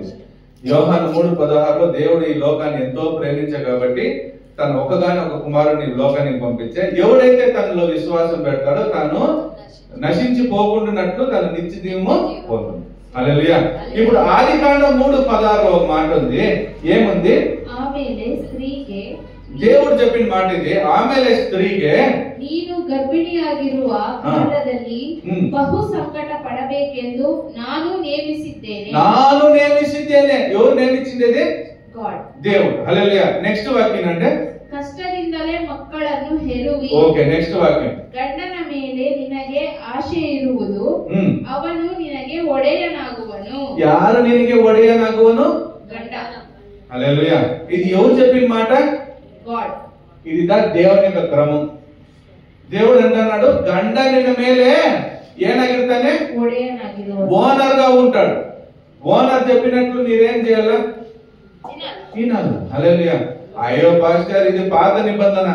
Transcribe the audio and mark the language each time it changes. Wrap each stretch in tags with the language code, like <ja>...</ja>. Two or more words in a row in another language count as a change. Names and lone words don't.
<te>యోహాను 3:16లో దేవుడు ఈ లోకాన్ని ఎంతో ప్రేమించా కాబట్టి తను ఒకగాని ఒక కుమారుని లోకానికి పంపించే, ఎవడైతే తనలో విశ్వాసం పెడతాడో తాను నశించిపోకుండానట్లు తన నిత్య జీవము పొందును. హల్లెలూయా. ఇప్పుడు ఆదికాండం 3:16లో ఒక మాట ఉంది. ఏముంది? దేవుడు చెప్పిన మాట ఇది.</te> <kn>ಆಮೇಲೆ ಸ್ತ್ರೀಗೆ ನೀನು ಗರ್ಭಿಣಿಯಾಗಿರುವ ಕಾಲದಲ್ಲಿ ಬಹು ಸಂಕಟ ಪಡಬೇಕೆಂದು ನಾನು ನೇಮಿಸಿದ್ದೇನೆ.</kn> <te>ఎవరు నేమించింది? గాడ్, దేవుడు. హల్లెలూయా. నెక్స్ట్ వాక్యం అంటే</te> <kn>ಕಷ್ಟದಿಂದಲೇ ಮಕ್ಕಳನ್ನು ಹೆರುವಿ. ಓಕೆ, ನೆಕ್ಸ್ಟ್ ವಾಕ್ಯ. ಗಂಡನ ಮೇಲೆ ನಿನಗೆ ಆಶೆ ಇರುವುದು, ಅವನು ನಿನಗೆ ಒಡೆಯನಾಗುವನು. ಯಾರು ನಿನಗೆ ಒಡೆಯನಾಗುವನು? ಗಂಡ.</kn> <te>హల్లెలూయా. ఇది ఎవరు చెప్పిన మాట? గాడ్. ఇదిదా దేవుని యొక్క క్రమం. దేవుడు అంటున్నాడు,</te> <kn>ಗಂಡ ನಿನ್ನ ಮೇಲೆ ಏನಾಗಿರುತಾನೆ?</kn> <te>ఓనర్ గా ఉంటాడు. ఓనర్ చెప్పినట్లు మీరేం చేయాలా? వినాలి. హల్లెలూయా. అయ్యో పాస్టర్, ఇది పాత నిబంధన.</te>